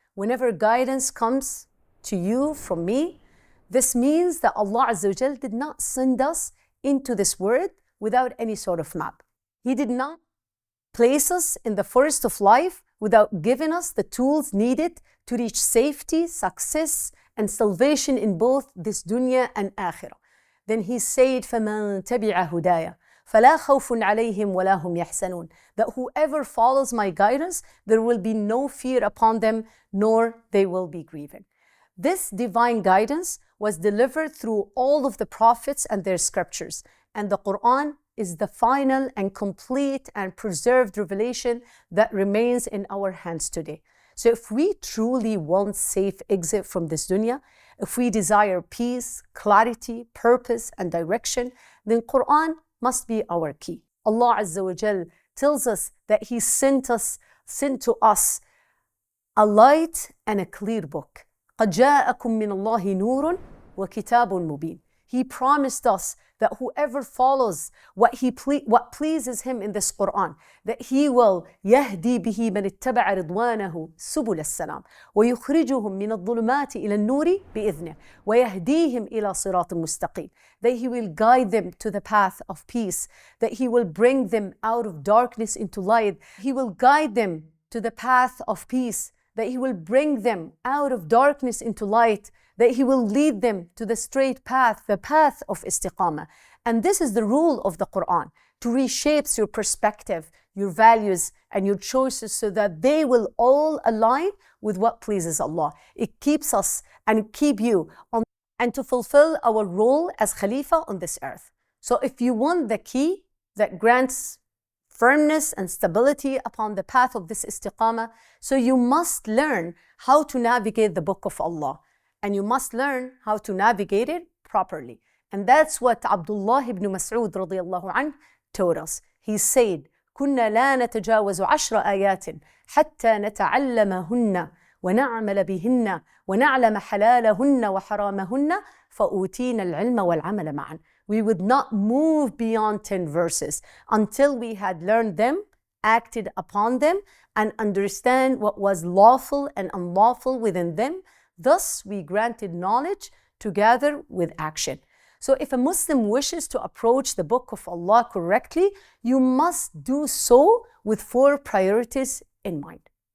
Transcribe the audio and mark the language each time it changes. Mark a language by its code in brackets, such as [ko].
[en] Whenever guidance comes to you from me, this means that Allah Azza wa Jal did not send us into this world without any sort of map. He did not place us in the forest of life without giving us the tools needed to reach safety, success, and salvation in both this dunya and akhirah. Then He said, [ar] فَمَنْ تَبِعَ هُدَايَ فَلَا خَوْفٌ عَلَيْهِمْ وَلَا هُمْ يَحْزَنُونَ. [en] That whoever follows my guidance, there will be no fear upon them, nor they will be grieving. This divine guidance was delivered through all of the prophets and their scriptures, and the Qur'an is the final and complete and preserved revelation that remains in our hands today. So if we truly want safe exit from this dunya, if we desire peace, clarity, purpose, and direction, then Qur'an must be our key. Allah Azza wa Jal tells us that He sent to us a light and a clear book. [ar] قَدْ جَاءَكُم مِّنَ اللَّهِ نُورٌ وَكِتَابٌ مُبِينٌ. [en] He promised us that whoever follows what pleases Him in this Qur'an, that He will [ar] يهدي به من اتبع رضوانه سبل السلام ويخرجهم من الظلمات إلى النور بإذنه ويهديهم إلى صراط مستقيم. [en] That He will guide them to the path of peace, that He will bring them out of darkness into light. He will guide them to the path of peace, that He will bring them out of darkness into light, that He will lead them to the straight path, the path of Istiqamah. And this is the rule of the Qur'an, to reshape your perspective, your values, and your choices so that they will all align with what pleases Allah. It keeps us and keep you on and to fulfill our role as Khalifa on this earth. So if you want the key that grants firmness and stability upon the path of this Istiqamah, so you must learn how to navigate the book of Allah. And you must learn how to navigate it properly. And that's what Abdullah ibn Mas'ud radiyallahu anhu taught us. He said, [ar] كنا لا نتجاوز 10 آيات حتى نتعلمهن ونعمل بهن ونعلم حلالهن وحرامهن فأوتينا العلم والعمل معا. [en] We would not move beyond 10 verses until we had learned them, acted upon them, and understand what was lawful and unlawful within them. Thus, we granted knowledge together with action. So if a Muslim wishes to approach the book of Allah correctly, you must do so with 4 priorities in mind.